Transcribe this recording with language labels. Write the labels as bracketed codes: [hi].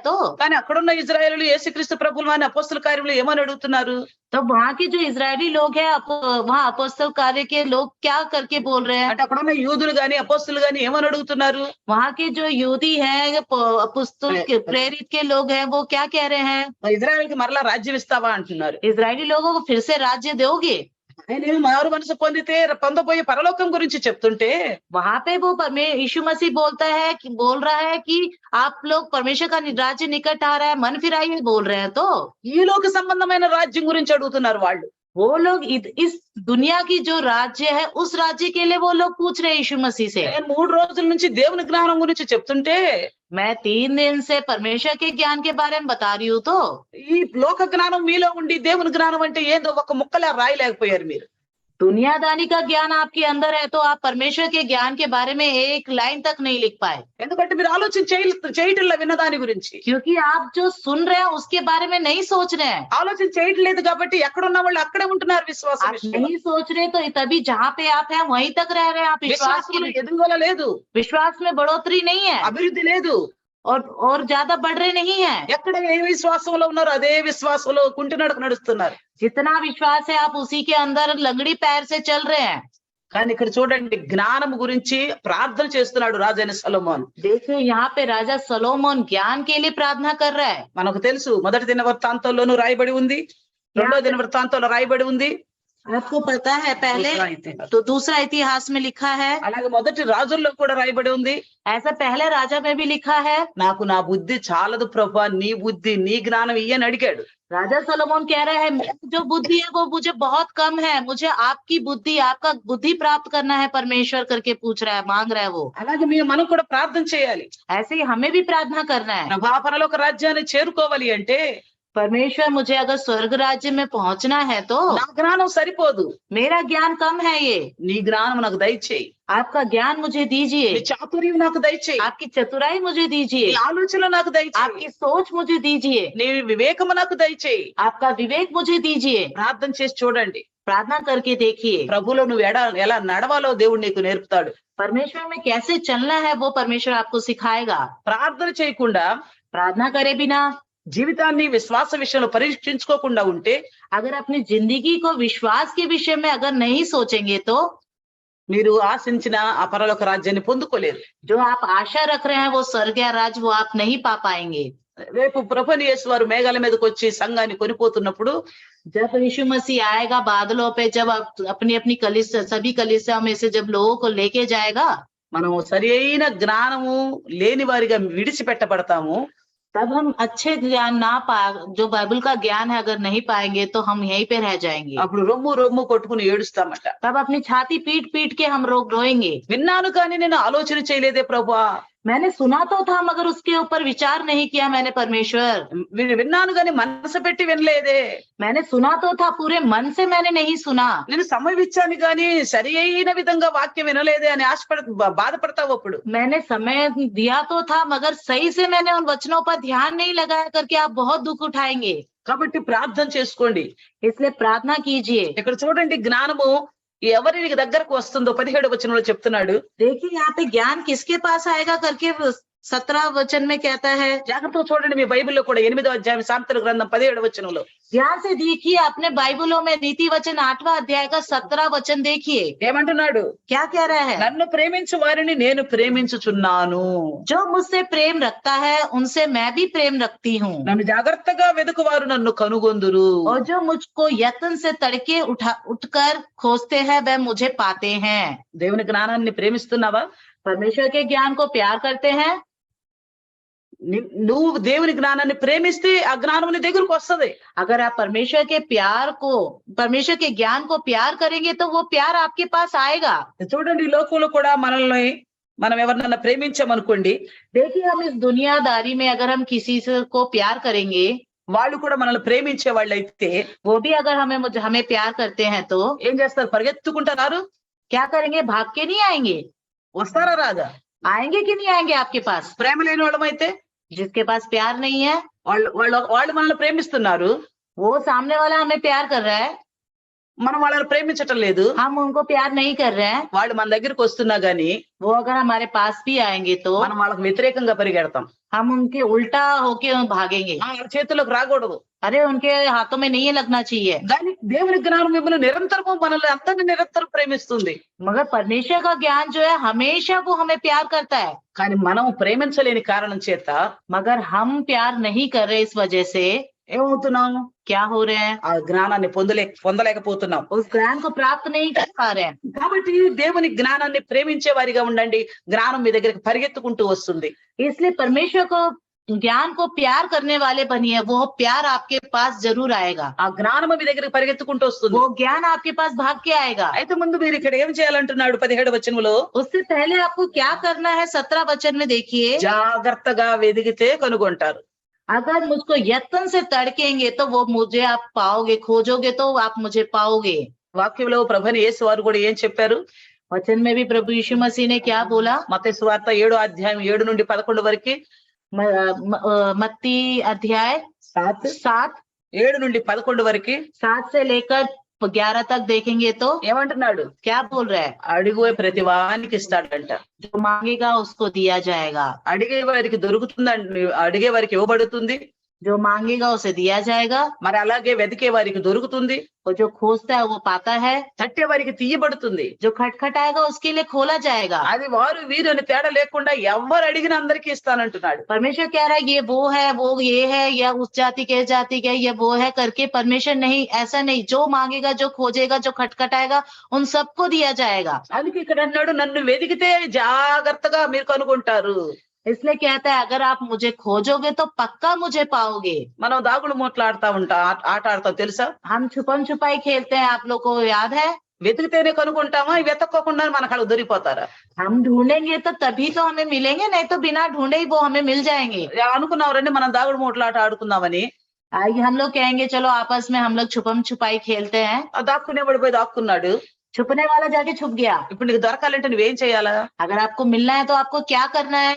[hi] तो [te] కానీ అక్కడున్న ఇజ్రాయేలీయులు యేసుక్రీస్తు ప్రభువుల వారిని అపోస్తల కార్యములు ఏమని అడుగుతున్నారు? [hi] वहाँ के जो इजरायली लोग हैं वहाँ अपोस्तल कार्य के लोग क्या करके बोल रहे हैं? [te] అంటే అక్కడున్న యూదులు గాని అపోస్తలు గాని ఏమని అడుగుతున్నారు? [hi] वहाँ के जो यहूदी हैं अपोस्तल प्रेरित के लोग हैं वो क्या कह रहे हैं? [te] ఇజ్రాయేల్కి మరలా రాజ్యం ఇస్తావా అంటున్నారు. [hi] इजरायली लोगों को फिर से राज्य दोगे? [te] ఆయన మారు మనసు పొందితే పొందబోయే పరలోకం గురించి చెప్తుంటే [hi] वहां पे वो यीशु मसीह बोल रहा है कि आप लोग परमेश्वर का राज्य निकट आ रहा है मन फिराइए बोल रहे हैं। तो [te] ఈ లోక సంబంధమైన రాజ్యం గురించి అడుగుతున్నారు వాళ్ళు. [hi] वो लोग इस दुनिया की जो राज्य है उस राज्य के लिए वो लोग पूछ रहे हैं यीशु मसीह से। [te] నేను 3 రోజుల నుంచి దేవుని జ్ఞానం గురించి చెప్తుంటే [hi] मैं 3 दिन से परमेश्वर के ज्ञान के बारे में बता रही हूँ। तो [te] ఈ లోక జ్ఞానం మీలో ఉండి దేవుని జ్ఞానం అంటే ఏందో ఒక ముక్కలా రాయలేకపోయారు మీరు. [hi] दुनियादारी का ज्ञान आपके अंदर है तो आप परमेश्वर के ज्ञान के बारे में एक लाइन तक नहीं लिख पाए। [te] ఎందుకంటే మీరు ఆలోచన చేయటంలా విన్నదాని గురించి. [hi] क्योंकि आप जो सुन रहे हैं उसके बारे में नहीं सोच रहे हैं। [te] ఆలోచన చేయట్లేదు కాబట్టి ఎక్కడున్న వాళ్ళు అక్కడే ఉంటున్నారు విశ్వాసం [hi] आप [te] విషయంలో. [hi] नहीं सोच रहे तो तभी जहाँ पे आप हैं वहीं तक रह रहे हैं। आप [te] విశ్వాసంలో ఎదుగుదల లేదు, [hi] विश्वास में बढ़ोतरी नहीं है [te] అభివృద్ధి లేదు. [hi] और ज्यादा बढ़ रहे नहीं है। [te] ఎక్కడ ఏ విశ్వాసంలో ఉన్నారో అదే విశ్వాసంలో కుంటి నడక నడుస్తున్నారు. [hi] जितना विश्वास है आप उसी के अंदर लंगड़ी पैर से चल रहे हैं। [te] కానీ ఇక్కడ చూడండి జ్ఞానం గురించి ప్రార్థన చేస్తున్నాడు రాజైన సొలొమోను. [hi] देखिए यहाँ पे राजा सलोमोन ज्ञान के लिए प्रार्थना कर रहा है। [te] మనకు తెలుసు మొదటి దిన వృత్తాంతంలోనూ రాయబడి ఉంది, రెండో దిన వృత్తాంతంలో రాయబడి ఉంది, [hi] आपको पता है पहले तो दूसरा इतिहास में लिखा है, [te] అలాగే మొదటి రాజుల్లో కూడా రాయబడి ఉంది. [hi] ऐसा पहले राजा में भी लिखा है। [te] నాకు నా బుద్ధి చాలదు ప్రభా, నీ బుద్ధి నీ జ్ఞానం ఇయ్యని అడిగాడు. [hi] राजा सोलोमन कह रहा है जो बुद्धि है वो मुझे बहुत कम है, मुझे आपकी बुद्धि आपका बुद्धि प्राप्त करना है परमेश्वर करके पूछ रहा है मांग रहा है वो। [te] అలాగే మనం కూడా ప్రార్థన చేయాలి. [hi] ऐसे ही हमें भी प्रार्थना करना है। [te] ప్రభా పరలోక రాజ్యాన్ని చేరుకోవాలి అంటే [hi] परमेश्वर मुझे अगर स्वर्ग राज्य में पहुंचना है तो [te] నా జ్ఞానం సరిపోదు, [hi] मेरा ज्ञान कम है, ये [te] నీ జ్ఞానం నాకు దయచేయి, [hi] आपका ज्ञान मुझे दीजिए, [te] నీ చాతుర్యం నాకు దయచేయి, [hi] आपकी चतुराई मुझे [te] నీ [hi] दीजिए, [te] ఆలోచన నాకు దయచేయి, [hi] आपकी सोच मुझे दीजिए, [te] నీ వివేకము నాకు దయచేయి. [hi] आपका विवेक मुझे दीजिए। [te] ప్రార్థన చేసి చూడండి, [hi] प्रार्थना करके देखिए [te] ప్రభులో నువ్వు ఎలా నడవాలో దేవుడు నీకు నేర్పుతాడు. [hi] परमेश्वर में कैसे चलना है वो परमेश्वर आपको सिखाएगा। [te] ప్రార్థన చేయకుండా [hi] प्रार्थना करे बिना [te] జీవితాన్ని విశ్వాస విషయంలో పరీక్షించుకోకుండా ఉంటే [hi] अगर अपनी जिंदगी को विश्वास के विषय में अगर नहीं सोचेंगे तो [te] మీరు ఆశించిన ఆ పరలోక రాజ్యాన్ని పొందుకోలేరు. [hi] जो आप आशा रख रहे हैं वो स्वर्गीय राज्य वो आप नहीं पा पाएंगे। [te] రేపు ప్రభుని యేసు వారు మేఘాల మీదకి వచ్చి సంఘాన్ని కొనిపోతున్నప్పుడు [hi] जब यीशु मसीह आएगा बादलों पे, जब अपनी अपनी कलीसिया सभी कलीसिया में से जब लोगों को लेके जाएगा, [te] మనము సరి అయిన జ్ఞానము లేని వారిగా విడిచిపెట్టబడతాము. [hi] तब हम अच्छे ज्ञान ना पा जो बाइबल का ज्ञान है अगर नहीं पाएंगे तो हम यहीं पे रह जाएंगे। [te] అప్పుడు రొమ్ము రొమ్ము కొట్టుకుని ఏడుస్తామట. [hi] तब अपनी छाती पीट पीट के हम रोएंगे। [te] విన్నాను కానీ నేను ఆలోచన చేయలేదే ప్రభువా. [hi] मैंने सुना तो था मगर उसके ऊपर विचार नहीं किया मैंने परमेश्वर। [te] విన్నాను కానీ మనసు పెట్టి వినలేదే. [hi] मैंने सुना तो था पूरे मन से मैंने नहीं सुना। [te] నేను సమయం ఇచ్చాను కానీ సరి అయిన విధంగా వాక్యం వినలేదే అని బాధపడతావు అప్పుడు. [hi] मैंने समय दिया तो था मगर सही से मैंने उन वचनों पर ध्यान नहीं लगाया करके आप बहुत दुख उठाएंगे। [te] కాబట్టి ప్రార్థన చేసుకోండి. [hi] इसलिए प्रार्थना कीजिए। [te] ఇక్కడ చూడండి జ్ఞానము ఎవరి దగ్గరకు వస్తుందో 17వ వచనంలో చెప్తున్నాడు. [hi] देखिए यहाँ पे ज्ञान किसके पास आएगा करके 17 वचन में कहता है। [te] జాగ్రత్తగా చూడండి మీ బైబిల్లో కూడా 8వ అధ్యాయం సామెతల గ్రంథం 17వ వచనంలో. [hi] ध्यान से देखिए अपने बाइबलों में नीति वचन 8वां अध्याय का 17 वचन देखिए [te] ఏమంటున్నాడు? [hi] क्या कह रहा है। [te] నన్ను ప్రేమించు వారిని నేను ప్రేమించుచున్నాను. [hi] जो मुझसे प्रेम रखता है उनसे मैं भी प्रेम रखती हूँ। [te] నన్ను జాగ్రత్తగా వెదుకువారు నన్ను కనుగొందురు. [hi] और जो मुझको यत्न से तड़के उठकर खोजते हैं वह मुझे पाते हैं। [te] దేవుని జ్ఞానాన్ని ప్రేమిస్తున్నావా? [hi] परमेश्वर के ज्ञान को प्यार करते हैं। [te] నువ్వు దేవుని జ్ఞానాన్ని ప్రేమిస్తే ఆ జ్ఞానం నీ దగ్గరకు వస్తది. [hi] अगर आप परमेश्वर के ज्ञान को प्यार करेंगे तो वो प्यार आपके पास आएगा। [te] చూడండి ఈ లోకంలో కూడా మనల్ని మనం ఎవరినైనా ప్రేమించామనుకోండి, [hi] देखिए हम इस दुनियादारी में अगर हम किसी को प्यार करेंगे [te] వాళ్ళు కూడా మనల్ని ప్రేమించే వాళ్ళు అయితే [hi] वो भी अगर हमें प्यार करते हैं तो [te] ఏం చేస్తారు? పరిగెత్తుకుంటారు. [hi] क्या करेंगे। भाग के नहीं आएंगे। [te] వస్తారా రాదా? [hi] आएंगे कि नहीं आएंगे आपके पास। [te] ప్రేమ లేని వాళ్ళమైతే [hi] जिसके पास प्यार नहीं है [te] వాళ్ళు మనల్ని ప్రేమిస్తున్నారు, [hi] वो सामने वाला हमें प्यार कर रहा है, [te] మనం వాళ్ళని ప్రేమించటం లేదు. [hi] हम उनको प्यार नहीं कर रहे हैं। [te] వాళ్ళు మన దగ్గరికి వస్తున్నా గానీ [hi] वो अगर हमारे पास भी आएंगे तो [te] మనం వాళ్ళకి వ్యతిరేకంగా పరిగెడతాం. [hi] हम उनके उल्टा होके भागेंगे। [te] వాళ్ళ చేతుల్లోకి రాకూడదు. [hi] अरे उनके हाथों में नहीं लगना चाहिए। [te] కానీ దేవుని జ్ఞానం మిమ్మల్ని నిరంతరము మనల్ని అందరినీ నిరంతరం ప్రేమిస్తుంది. [hi] मगर परमेश्वर का ज्ञान जो है हमेशा वो हमें प्यार करता है। [te] కానీ మనం ప్రేమించలేని కారణం చేత [hi] मगर हम प्यार नहीं कर रहे इस वजह से [te] ఏమవుతున్నాం? [hi] क्या हो रहे हैं। [te] ఆ జ్ఞానాన్ని పొందలేకపోతున్నాం. [hi] उस ज्ञान को प्राप्त नहीं कर पा रहे हैं। [te] కాబట్టి దేవుని జ్ఞానాన్ని ప్రేమించే వారిగా ఉండండి. జ్ఞానం మీ దగ్గరికి పరిగెత్తుకుంటూ వస్తుంది. [hi] इसलिए परमेश्वर को ज्ञान को प्यार करने वाले बनिए, वो प्यार आपके पास जरूर आएगा। [te] ఆ జ్ఞానము మీ దగ్గరికి పరిగెత్తుకుంటూ వస్తుంది. [hi] वो ज्ञान आपके पास भाग के आएगा। [te] అయితే ముందు మీరు ఇక్కడ ఏం చేయాలంటున్నాడు 17వ వచనంలో? [hi] उससे पहले आपको क्या करना है 17 वचन में देखिए। [te] జాగ్రత్తగా వెదిగితే కనుగొంటారు. [hi] अगर मुझको यत्न से तड़केंगे तो वो मुझे आप पाओगे, खोजोगे तो आप मुझे पाओगे। [te] వాక్యంలో ప్రభుని యేసు వారు కూడా ఏం చెప్పారు? [hi] वचन में भी प्रभु यीशु मसीह ने क्या बोला। [te] మత్తయి సువార్త 7వ అధ్యాయం 7 నుండి 11 వరకు, [hi] मत्ती अध्याय 7 [te] 7 నుండి 11 వరకు [hi] 7 से लेकर 11 तक देखेंगे तो [te] ఏమంటున్నాడు? [hi] क्या बोल रहा है। [te] అడిగే ప్రతి వానికి ఇస్తాడంట. [hi] जो मांगेगा उसको दिया जाएगा। [te] అడిగే వారికి దొరుకుతుందండి, అడిగే వారికి ఇవ్వబడుతుంది. [hi] जो मांगेगा उसे दिया जाएगा। [te] మరి అలాగే వెతికే వారికి దొరుకుతుంది. [hi] और जो खोजता है वो पाता है। [te] తట్టే వారికి తీయబడుతుంది. [hi] जो खटखटाएगा उसके लिए खोला जाएगा। [te] అది వారు వీరు అని తేడా లేకుండా ఎవరు అడిగిన అందరికీ ఇస్తానంటున్నాడు. [hi] परमेश्वर कह रहा है ये वो है, वो ये है, या उस जाति के जाति के ये वो है करके परमेश्वर नहीं, ऐसा नहीं। जो मांगेगा, जो खोजेगा, जो खटखटाएगा उन सबको दिया जाएगा। [te] అందుకే ఇక్కడ అన్నాడు, నన్ను వెతికితే జాగ్రత్తగా మీరు కనుగొంటారు. [hi] इसलिए कहता है अगर आप मुझे खोजोगे तो पक्का मुझे पाओगे। [te] మనం దాగుడు మూటలు ఆట ఆడతాం తెలుసా? [hi] हम छुपन छुपाई खेलते हैं, आप लोग को याद है। [te] వెతికితేనే కనుగొంటామా? వెతక్కోకుండా మన కాళ్ళకు దొరికిపోతారా? [hi] हम ढूंढेंगे तो तभी तो हमें मिलेंगे, नहीं तो बिना ढूंढे ही वो हमें मिल जाएंगे। [te] అనుకున్నాం రండి మనం దాగుడు మూటలు ఆట ఆడుకుందామని. [hi] आइए हम लोग कहेंगे चलो आपस में हम लोग छुपम छुपाई खेलते हैं। [te] దాక్కునేవాడు పోయి దాక్కున్నాడు. [hi] छुपने वाला जाके छुप गया। [te] ఇప్పుడు నీకు దొరకాలంటే నువ్వేం చేయాలా? [hi] अगर आपको मिलना है तो आपको क्या करना है।